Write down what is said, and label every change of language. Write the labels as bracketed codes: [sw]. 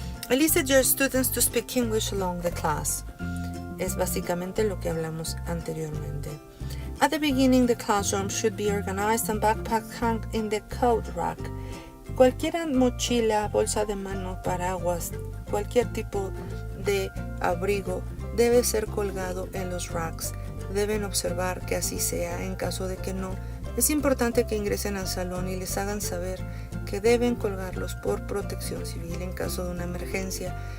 [en] Elicit your students to speak English along the class. [es] Es básicamente lo que hablamos anteriormente. [en] At the beginning, the classroom should be organized and backpacks hung in the coat rack. [es] Cualquier mochila, bolsa de mano, paraguas, cualquier tipo de abrigo debe ser colgado en los racks. Deben observar que así sea. En caso de que no, es importante que ingresen al salón y les hagan saber que deben colgarlos por protección civil en caso de una emergencia.